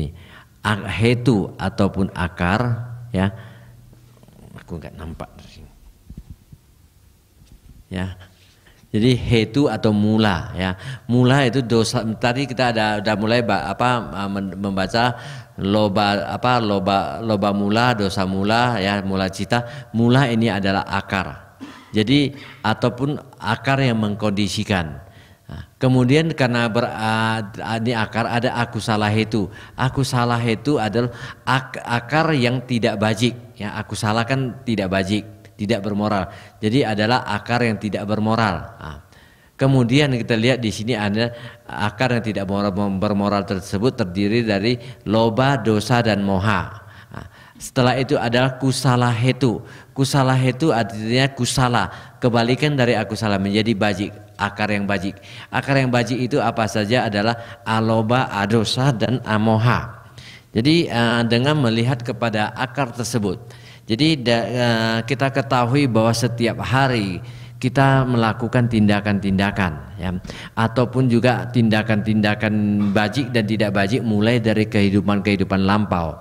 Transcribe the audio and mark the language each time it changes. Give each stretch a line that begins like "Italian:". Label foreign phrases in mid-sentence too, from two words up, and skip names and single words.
Indonesian: Hetu ataupun akar, ya. Aku nggak nampak dari sini. Ya. Jadi hetu atau mula, ya. Mula itu dosa. Tadi kita ada mulai membaca
Pali: loba mula, dosa mula,
Indonesian: ya,
Pali: mula cita.
Indonesian: Mula ini adalah akar. Jadi ataupun akar yang mengkondisikan. Kemudian karena ini akar, ada
Pali: akusala hetu. Akusala hetu
Indonesian: adalah akar yang tidak bajik. Ya, akusala kan tidak bajik, tidak bermoral. Jadi adalah akar yang tidak bermoral. Kemudian kita lihat di sini ada akar yang tidak bermoral tersebut terdiri dari loba, dosa dan moha. Setelah itu adalah
Pali: kusala hetu. Kusala hetu
Indonesian: artinya kusala, kebalikan dari akusala, menjadi bajik, akar yang bajik. Akar yang bajik itu apa saja? Adalah aloba, adosa dan amoha. Jadi dengan melihat kepada akar tersebut, jadi kita ketahui bahwa setiap hari kita melakukan tindakan-tindakan, ya, ataupun juga tindakan-tindakan bajik dan tidak bajik mulai dari kehidupan lampau.